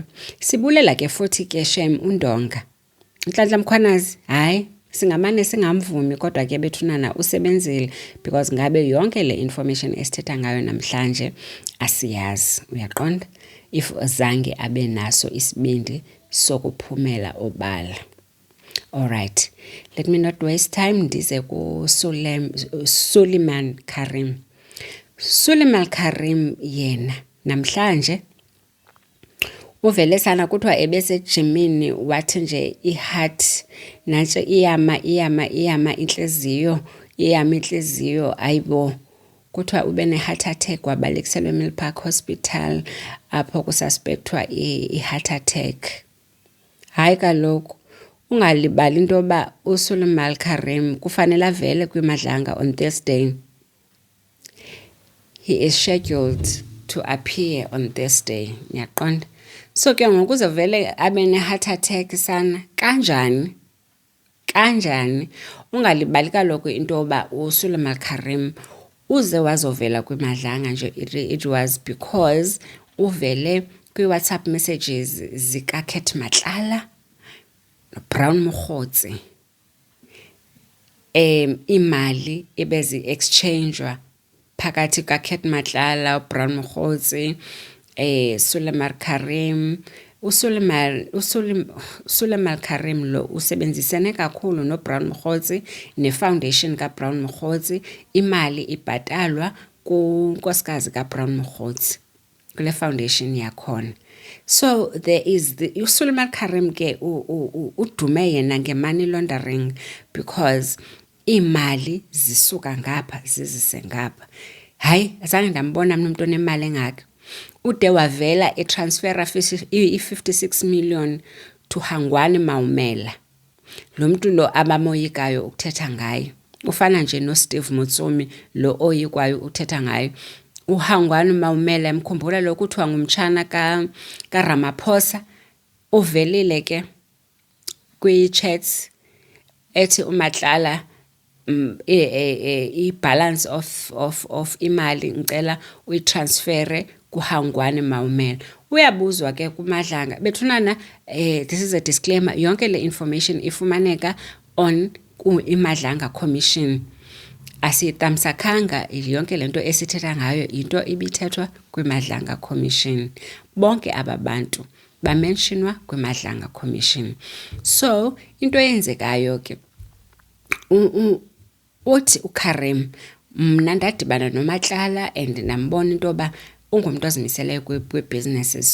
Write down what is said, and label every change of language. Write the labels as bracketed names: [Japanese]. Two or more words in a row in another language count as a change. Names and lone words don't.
[Xhosa] Sibulela ke futhi ke Shem uNdonga, Nhlanhla Mkhwanazi, hayi singamane singamvumi kodwa ke bethunana usebenzile, because ngabe yonke le information esithetha ngayo namhlanje asiyazi, uyaqonda, if zange abe naso isibindi sokuphumela obala. [English] Alright, let me not waste time, [Xhosa] ndize ku Suleiman Karim. Suleiman Karim yena namhlanje uvele sana kuthiwa ebesejimini wathi nje iheart nanje iyama inhliziyo ayibo, kuthiwa ube ne- [English] heart attack, [Xhosa] wabalekiselwa eMilpark Hospital apho kususpekthwa i- [English] heart attack. [Xhosa] Hayi kaloku ungalibali into yoba uSuleiman Karim kufanele avele kwimadlanga [English] on Thursday. He is scheduled to appear on Thursday, [Xhosa] ngiyaqonda. So ke ngoku uzovele abe ne- [English] heart attack [Xhosa] sana kanjani? Ungalibali kaloku into yoba uSuleiman Karim uze wazovela kwimadlanga nje, [English] it was because [Xhosa] uvele kwi- [English] WhatsApp messages [Xhosa] zikaKat Matlala Brown Mokgotsi, imali ebezi-exchangewa phakathi kaKat Matlala, Brown Mokgotsi, Suleiman Karim. Suleiman Karim lo usebenzisene kakhulu no Brown Mokgotsi ne-foundation kaBrown Mokgotsi. Imali ibhatalwa kunkosikazi kaBrown Mokgotsi kule foundation yakhona. [English] So there is [Xhosa] uSuleiman Karim ke udume yena nge- [English] money laundering, [Xhosa] because imali zisuka ngapha zizise ngapha. Hayi azange ndambona umuntu onemali engaka. Ude wavela etransfera i- [English] 56 million to [Xhosa] Hangwani Maumela. Lo muntu lo abamoyikayo ukuthetha ngayo ufana nje noSteve Motsomi lo oyikwayo uthetha ngayo. uHangwani Maumela emkhumbula lokho kuthiwa ngumtshana kaRamaphosa, uvelile ke kwi-chats ethi uMatlala i- [English] balance of [Xhosa] imali ngicela uyitransfere kuHangwani Maumela. Uyabuzwa ke kumadlanga bethunana, [English] this is a disclaimer, [Xhosa] yonke le information ifumaneka on imadlanga commission. Asitamsakanga yonke lento esithetha ngayo into ibithethwa kwimadlanga commission. Bonke ababantu bamentionwa kwimadlanga commission. So into eyenzekayo ke uthi uKarim, mna ndadibana noMatlala and nambona into ba ungumuntu ozimiseleyo kwi-businesses.